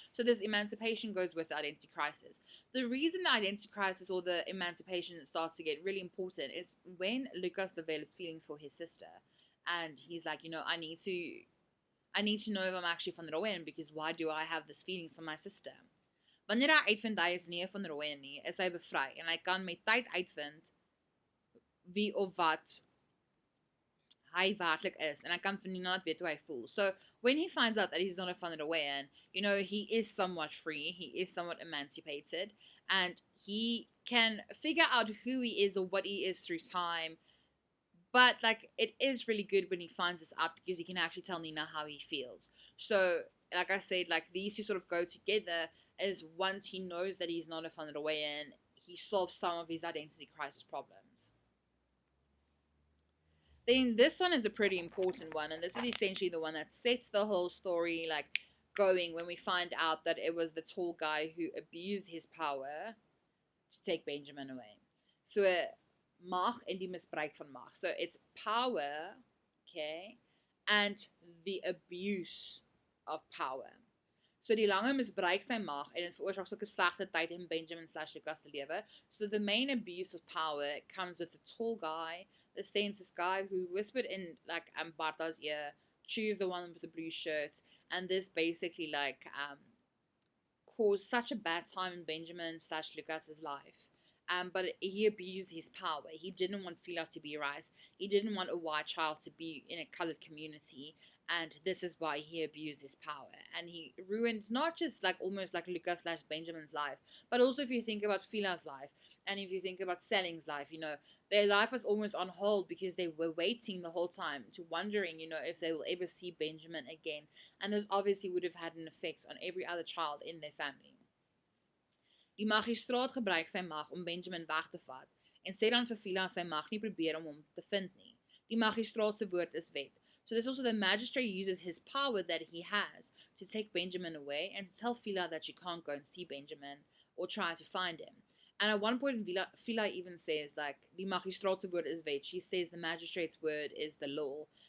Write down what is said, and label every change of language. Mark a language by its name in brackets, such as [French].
[English] So this emancipation goes with the identity crisis. The reason the identity crisis or the emancipation starts to get really important is when Lucas develops feelings for his sister. And he's like, I need to know if I'm actually van Rooyen, because why do I have this feelings for my sister? [Afrikaans] Wanneer hy uitvind hy is nie van Rooyen nie, is hy bevry. En hy kan met tyd uitvind wie of wat hy werklik is, en hy kan van niemand weet hoe hy voel. [English] So when he finds out that he's not a van der Weyden, you know, he is somewhat free, he is somewhat emancipated, and he can figure out who he is or what he is through time. But like, it is really good when he finds this out, because he can actually tell Nina how he feels. So like I said, like, these two sort of go together, is once he knows that he's not a van der Weyden, he solves some of his identity crisis problems. Then this one is a pretty important one, and this is essentially the one that sets the whole story like going, when we find out that it was the tall guy who abused his power to take Benjamin away. So [Afrikaans] mag en die misbruik van mag. [English] So it's power, okay, and the abuse of power. [Afrikaans] So die lange misbruik sy mag, en dit veroorsaak sulke slegte tyd in Benjamin/Lucas se lewe. [English] So the main abuse of power comes with the tall guy, the census guy who whispered in like Barta's ear, choose the one with the blue shirt, and this basically like caused such a bad time in Benjamin/Lucas's life. But he abused his power. He didn't want FIELA to be right. He didn't want a white child to be in a colored community, and this is why he abused his power. And he ruined not just like almost like Lucas/Benjamin's life, but also if you think about FIELA's life, and if you think about Selling's life, you know, their life was almost on hold because they were waiting the whole time, to wondering, you know, if they will ever see Benjamin again. And this obviously would have had an effect on every other child in their family. [Afrikaans] Die magistraat gebruik sy mag om Benjamin weg te vat, en sê dan vir FIELA sy mag nie probeer om hom te vind nie. Die magistraat se woord is wet. [English] So this also, the magistrate uses his power that he has to take Benjamin away and to tell FIELA that she can't go and see Benjamin or try to find him. And at one point, FIELA even says, like, [Afrikaans] die magistraat se woord is wet. [English] She says the magistrate's word is the law.